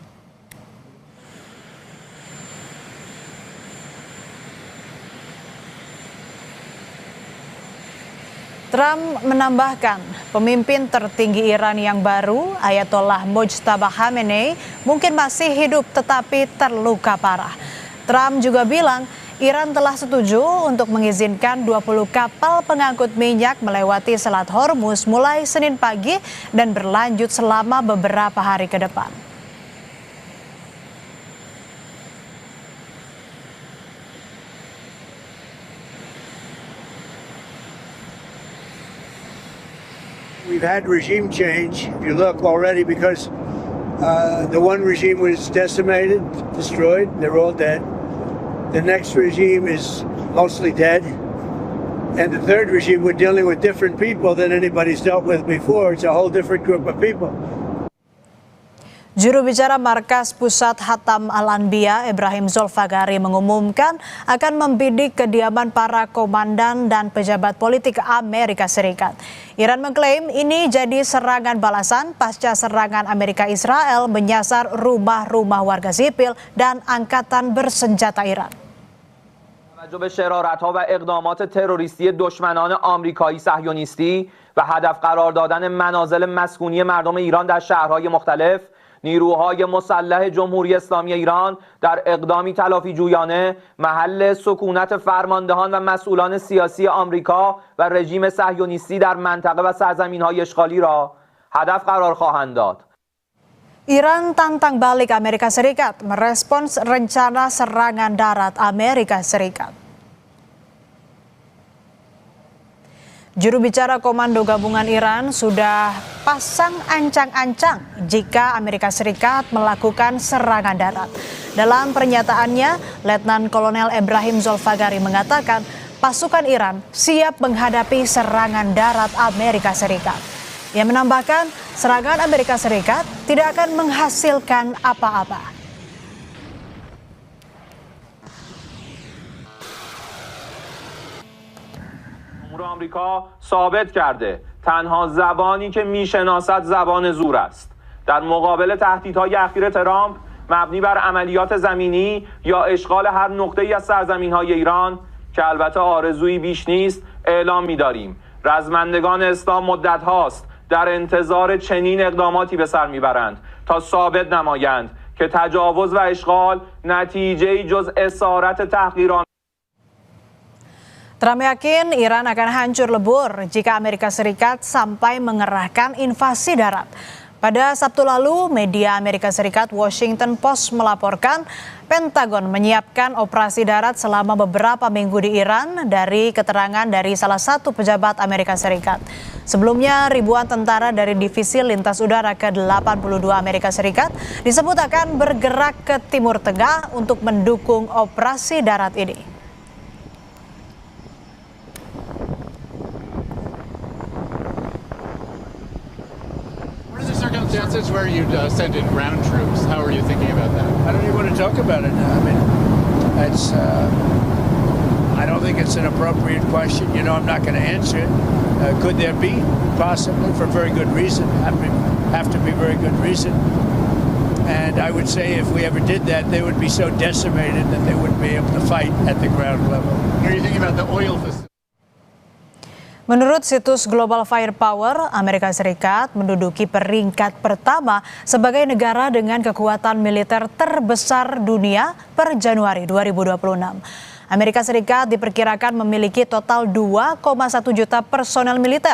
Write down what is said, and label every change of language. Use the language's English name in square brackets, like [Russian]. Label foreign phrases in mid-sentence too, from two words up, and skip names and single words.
[Indonesian] Trump menambahkan, pemimpin tertinggi Iran yang baru, Ayatollah Mojtaba Khamenei, mungkin masih hidup tetapi terluka parah. Trump juga bilang, Iran telah setuju untuk mengizinkan 20 kapal pengangkut minyak melewati Selat Hormuz mulai Senin pagi dan berlanjut selama beberapa hari ke depan. [English] We've had regime change, if you look already, because the one regime was decimated, destroyed, they're all dead. The next regime is mostly dead. And the third regime, we're dealing with different people than anybody's dealt with before. It's a whole different group of people. [Indonesian] Juru bicara Markas Pusat Hatam Al-Anbiya, Ibrahim Zulfagari, mengumumkan akan membidik kediaman para komandan dan pejabat politik Amerika Serikat. Iran mengklaim ini jadi serangan balasan pasca serangan Amerika Israel menyasar rumah-rumah warga sipil dan angkatan bersenjata Iran. [Persian] توجه به شرارت‌ها و اقدامات تروریستی دشمنان آمریکایی صهیونیستی و هدف قرار دادن منازل مسکونی مردم ایران در شهرهای مختلف، نیروهای مسلح جمهوری اسلامی ایران در اقدامی تلافی جویانه محل سکونت فرماندهان و مسئولان سیاسی آمریکا و رژیم صهیونیستی در منطقه و سرزمین‌های اشغالی را هدف قرار خواهند داد. [Indonesian] Iran tantang balik Amerika Serikat merespons rencana serangan darat Amerika Serikat. Juru bicara Komando Gabungan Iran sudah pasang ancang-ancang jika Amerika Serikat melakukan serangan darat. Dalam pernyataannya, Letnan Kolonel Ibrahim Zulfagari mengatakan pasukan Iran siap menghadapi serangan darat Amerika Serikat. Ia menambahkan, serangan Amerika Serikat tidak akan menghasilkan apa-apa. [Persian] جمهور آمریکا ثابت کرده تنها زبانی که میشناسد زبان زور است. در مقابل تهدیدهای اخیر ترامپ مبنی بر عملیات زمینی یا اشغال هر نقطه‌ای از سرزمین‌های ایران که البته آرزویی بیش نیست، اعلام می‌داریم رزمندگان اسلام مدت هاست در انتظار چنین اقداماتی به سر میبرند تا ثابت نمایند که تجاوز و اشغال نتیجه‌ای جز اسارت تحقیرانه. [Indonesian] Trump yakin Iran akan hancur lebur jika Amerika Serikat sampai mengerahkan invasi darat. Pada Sabtu lalu, media Amerika Serikat Washington Post melaporkan Pentagon menyiapkan operasi darat selama beberapa minggu di Iran dari keterangan dari salah satu pejabat Amerika Serikat. Sebelumnya, ribuan tentara dari Divisi Lintas Udara ke-82 Amerika Serikat disebut akan bergerak ke Timur Tengah untuk mendukung operasi darat ini. [English] Circumstances where you send in ground troops. How are you thinking about that? I don't even want to talk about it now. I mean, it's. I don't think it's an appropriate question. You know, I'm not going to answer it. Could there be? Possibly, for very good reason. Have to be very good reason. And I would say if we ever did that, they would be so decimated that they wouldn't be able to fight at the ground level. What are you thinking about the oil facility? [Indonesian] Menurut situs Global Firepower, Amerika Serikat menduduki peringkat pertama sebagai negara dengan kekuatan militer terbesar dunia per Januari 2026. Amerika Serikat diperkirakan memiliki total 2,1 juta personel militer.